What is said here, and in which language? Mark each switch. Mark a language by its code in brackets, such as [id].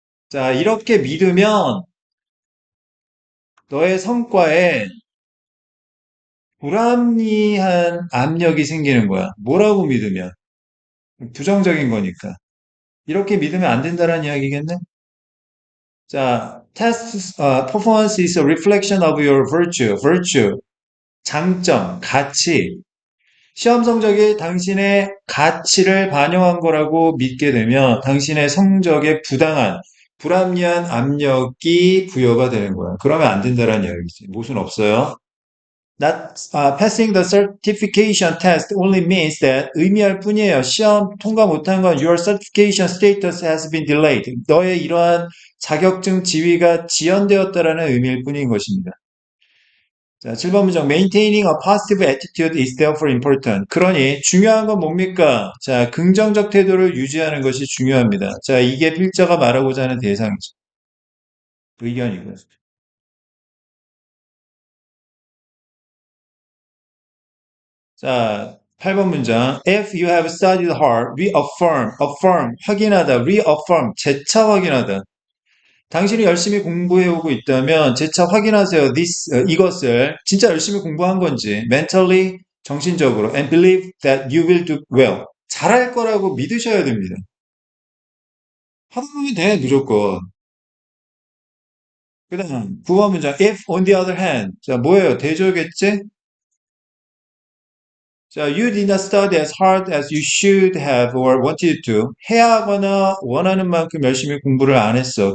[ko] 자, 이렇게 믿으면 너의 성과에 불합리한 압력이 생기는 거야. 뭐라고 믿으면? 부정적인 거니까. 이렇게 믿으면 안 된다는 이야기겠네? [en] 자, performance is a reflection of your virtue. [ko] virtue. 장점, 가치. 시험 성적이 당신의 가치를 반영한 거라고 믿게 되면 당신의 성적에 부당한, 불합리한 압력이 부여가 되는 거야. 그러면 안 된다는 이야기지. 못은 없어요. [en] Not passing the certification test only means that [ko] 의미할 뿐이에요. 시험 통과 못한 건 [en] your certification status has been delayed. [ko] 너의 이러한 자격증 지위가 지연되었다라는 의미일 뿐인 것입니다. 자, 7번 문장. [en] Maintaining a positive attitude is therefore important. [ko] 그러니 중요한 건 뭡니까? 자, 긍정적 태도를 유지하는 것이 중요합니다. 자, 이게 필자가 말하고자 하는 대상이죠. 의견이고요. 자, 8번 문장. [en] If you have studied hard, affirm, [ko] 확인하다, [en] reaffirm, [ko] 재차 확인하다. 당신이 열심히 공부해오고 있다면 재차 확인하세요. 이것을 진짜 열심히 공부한 건지 [en] mentally, [ko] 정신적으로 [en] and believe that you will do well. [ko] 잘할 거라고 믿으셔야 됩니다. 하다 보면 돼, 무조건. 그 다음, 9번 문장. [en] If on the other hand. [ko] 자, 뭐예요? 대조겠지? [en] 자, you did not study as hard as you should have or wanted to. [ko] 해야 하거나 원하는 만큼 열심히 공부를 안 했어.